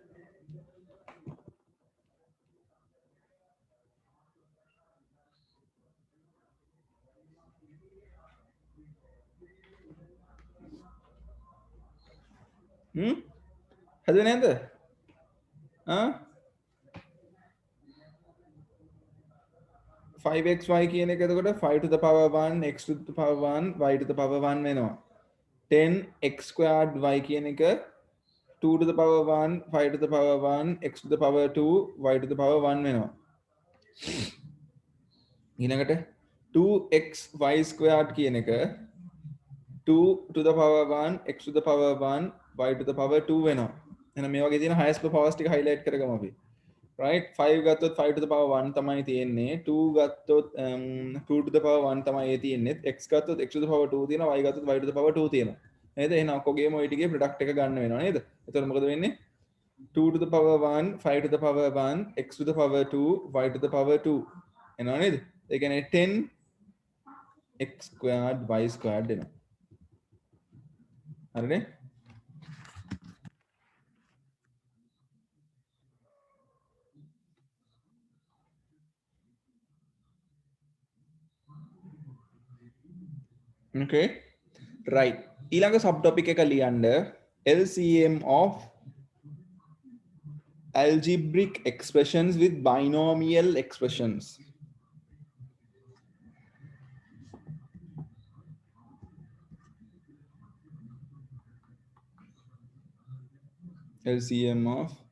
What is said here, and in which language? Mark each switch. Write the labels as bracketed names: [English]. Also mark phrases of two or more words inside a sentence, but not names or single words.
[Sinhala] හදුවේ නැද්ද? 5xy කියන එක එතකොට 5 [English] to the power 1 x to the power 1 y to the power 1 [Sinhala] වෙනවා [English] 10x squared y [Sinhala] කියන එක 2 [English] to the power 1 5 to the power 1 x to the power 2 y to the power 1 [Sinhala] වෙනවා ඊළඟට [English] 2x y squared [Sinhala] කියන එක 2 [English] to the power 1 x to the power 1 y to the power 2 [Sinhala] වෙනවා එහෙනම් මේ වගේ තියෙන [English] highest powers [Sinhala] ටික highlight කරගමු අපි right 5 ගත්තොත් 5 [English] to the power 1 [Sinhala] තමයි තියෙන්නේ 2 ගත්තොත් 2 [English] to the power 1 [Sinhala] තමයි තියෙන්නේ x ගත්තොත් [English] x to the power 2 [Sinhala] තියෙනවා y ගත්තොත් [English] y to the power 2 [Sinhala] තියෙනවා නේද එහෙනම් ඔක්කොගේම ওই ටිකේ ප්‍රොඩක්ට් එක ගන්න වෙනවා නේද එතකොට මොකද වෙන්නේ 2 [English] to the power 1 5 to the power 1 x to the power 2 y to the power 2 [Sinhala] එනවා නේද ඒ කියන්නේ 10 [English] x squared y squared [Sinhala] එනවා හරිනේ [English] okay right [Sinhala] ඊළඟ subtopic එක ලියන්න [English] LCM of algebraic expressions with binomial expressions LCM of